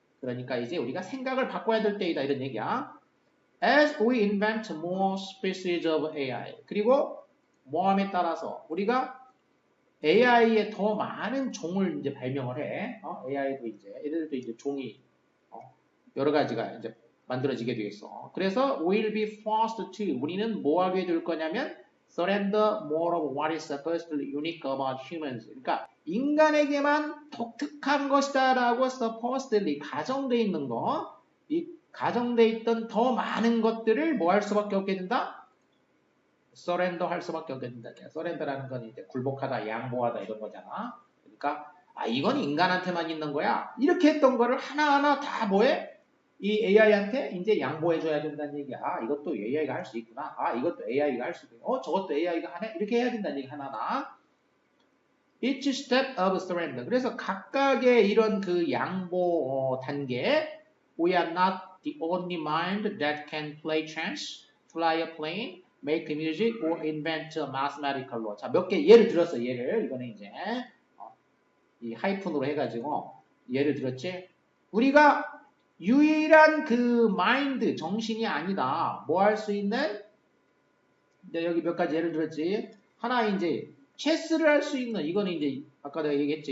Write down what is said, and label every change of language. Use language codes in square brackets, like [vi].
[ko] 그러니까 이제 우리가 생각을 바꿔야 될 때이다 이런 얘기야. [en] As we invent more species of AI [ko] 그리고 모함에 따라서 우리가 AI에 더 많은 종을 이제 발명을 해. AI도 이제 얘들도 이제 종이 여러 가지가 이제 만들어지게 되겠어. 그래서 [en] will be forced to [ko] 우리는 뭐 하게 될 거냐면 [en] surrender more of what is supposedly unique about humans. [ko] 그러니까 인간에게만 독특한 것이다라고 supposedly 가정돼 있는 거, 이 가정돼 있던 더 많은 것들을 뭐 할 수밖에 없게 된다? surrender 할 수밖에 없게 된다. surrender라는 건 이제 굴복하다, 양보하다 이런 거잖아. 그러니까 이건 인간한테만 있는 거야. 이렇게 했던 거를 하나하나 다 뭐해? 이 AI한테 이제 양보해줘야 된다는 얘기야. 이것도 AI가 할 수 있구나. 이것도 AI가 할 수 있구나. 저것도 AI가 하네? 이렇게 해야 된다는 얘기 하나하나. [en] Each step of surrender. [ko] 그래서 각각의 이런 그 양보 단계. [en] We are not the only mind that can play chess, fly a plane, make music, or invent a mathematical law. [ko] 자, 몇 개 예를 들었어. 예를. 이거는 이제 이 하이픈으로 해가지고 예를 들었지. 우리가 유일한 그 마인드, 정신이 아니다. 뭐 할 수 있는? 여기 몇 가지 예를 들었지. 하나 이제 체스를 할 수 있는, 이거는 이제 아까 내가 얘기했죠.